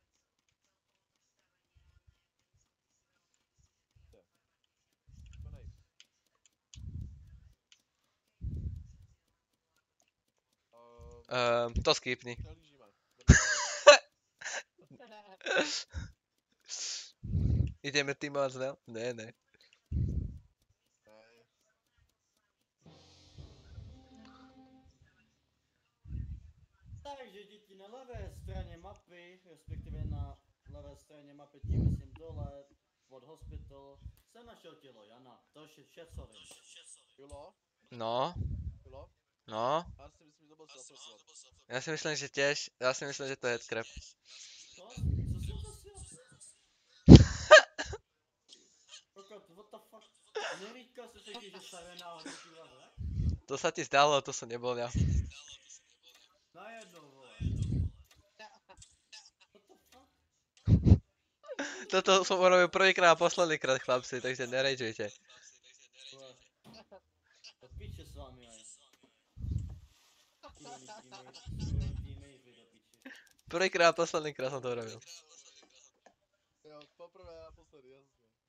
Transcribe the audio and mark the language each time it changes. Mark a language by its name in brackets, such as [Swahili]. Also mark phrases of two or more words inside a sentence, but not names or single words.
[Czech] Konej. To skipni. Přehlížíme. [Slovak] Ideme teamovať s Nel? [Czech] Ne. Ne. Takže děti na levé straně mapy, respektive na levé straně mapy, tím myslím dole, pod hospital, jsem našel tělo Jana. To je všechno vím. Julo? No. Julo? No. Já si myslím, že to byl self-report. [Slovak] Ja si myslím, že tiež. Ja si myslím, že to je headcrab. [Czech] Co? Co jsem zasil? Kokot, [English] what the fuck? [Czech] Nevíkal jsi taky, že Siren náhodou ty levé? [Slovak] To sa ti zdalo, to som nebol ja. [Czech] Najednou, vole. [English] What the fuck? [Slovak] Toto som urobil prvýkrát a poslednýkrát, chlapci, takže nerejžujte. [Czech] Vole. Do piče s vámi, aj. [Slovak] Kurvený teammate, vy do piči. Prvýkrát a poslednýkrát som to urobil. [Czech] Jo, poprvé a posledy, jasně.